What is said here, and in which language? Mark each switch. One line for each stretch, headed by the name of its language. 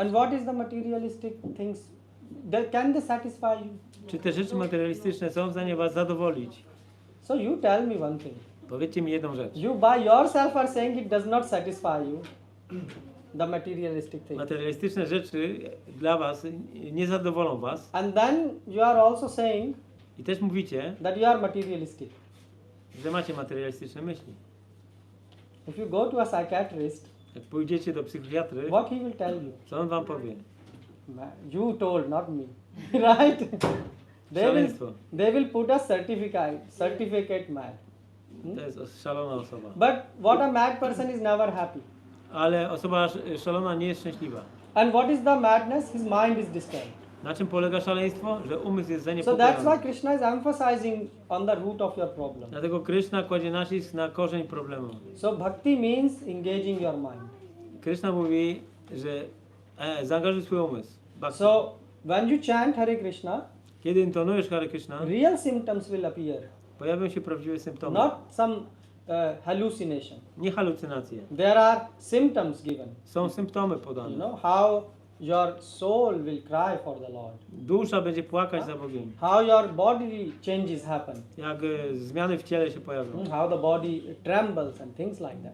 English: And what is the materialistic things? Can they satisfy you?
Polish: Czy te rzeczy materialistyczne są w stanie was zadowolić?
English: So you tell me one thing.
Polish: Powiedzcie mi jedną rzecz.
English: You by yourself are saying it does not satisfy you. The materialistic things.
Polish: Materialistyczne rzeczy dla was nie zadowolą was.
English: And then you are also saying
Polish: I też mówicie,
English: that you are materialistic.
Polish: że macie materialistyczne myśli.
English: If you go to a psychiatrist,
Polish: Jak pójdziecie do psychiatry,
English: what he will tell you?
Polish: co on wam powie?
English: You told, not me. Right?
Polish: Szaleństwo.
English: They will put a certificate mad.
Polish: To jest szalona osoba.
English: But what a mad person is never happy.
Polish: Ale osoba szalona nie jest szczęśliwa.
English: And what is the madness? His mind is disturbed.
Polish: Na czym polega szaleństwo? Że umysł jest
English: So that's why
Polish: zaniepokojony.
English: Krishna is emphasizing on the root of your problem.
Polish: Dlatego Krishna kładzie nacisk na korzeń problemu.
English: So bhakti means engaging your mind.
Polish: Krishna mówi, że zaangażuj swój umysł.
English: Bhakti. So when you chant Hare Krishna,
Polish: Kiedy intonujesz Hare Krishna,
English: real symptoms will appear,
Polish: pojawią się prawdziwe symptomy.
English: not some hallucination.
Polish: Nie halucynacje.
English: There are symptoms given.
Polish: Są symptomy
English: You
Polish: podane.
English: know how your soul will cry for the Lord.
Polish: Dusza będzie płakać za Bogiem.
English: How your body changes happen.
Polish: Jak zmiany w ciele się pojawią.
English: How the body trembles and things like that.